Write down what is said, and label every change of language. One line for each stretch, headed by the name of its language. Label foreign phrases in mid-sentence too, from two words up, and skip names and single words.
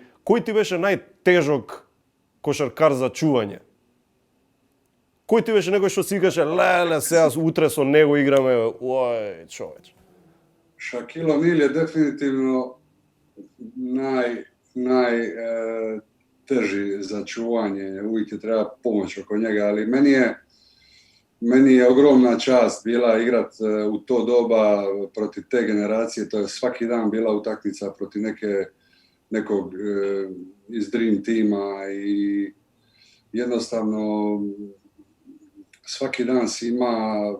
Macedonian: Кој ти беше најтежок кошаркар за чување? Кој ти беше некој што си каже, леле, сега утре со него играме, ој, човеч.
Croatian: Шакил Онил je definitivno najteži za čuvanje, uvijek je treba pomoć oko njega, ali meni je ogromna čast bila igrat u to doba protiv te generacije, to je svaki dan bila utakmica protiv nekog iz Dream tima i jednostavno svaki dan si ima